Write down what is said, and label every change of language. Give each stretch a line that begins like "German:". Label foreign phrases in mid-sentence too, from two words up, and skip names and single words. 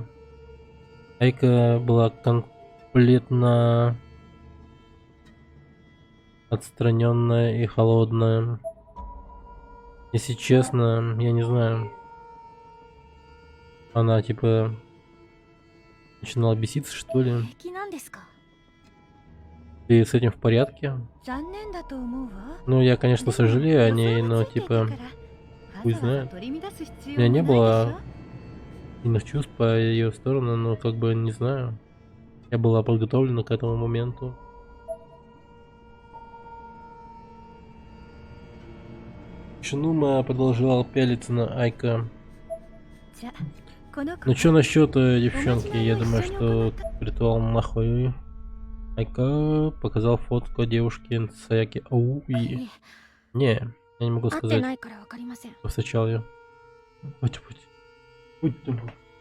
Russian: Айка была конкретно отстраненная и холодная. Если честно, я не знаю. Она типа начинала беситься, что ли.
Japanese: 平気なんですか？
Russian: Ты с этим в порядке?
Japanese: 残念だと思うわ。
Russian: Ну, я, конечно, сожалею о ней, но, типа, пусть знает. У меня не было сильных чувств по ее сторону, но, как бы, не знаю. Я была подготовлена к этому моменту. Шинума продолжал пялиться на Айка. Ну что насчет девчонки? Я думаю, что ритуал нахуй. Айка показал фотку девушки Саяки. Ау, и... Не, я не могу
Japanese: 会って
Russian: сказать,
Japanese: ないからわかりません。
Russian: кто встречал ее. Будь. Будь.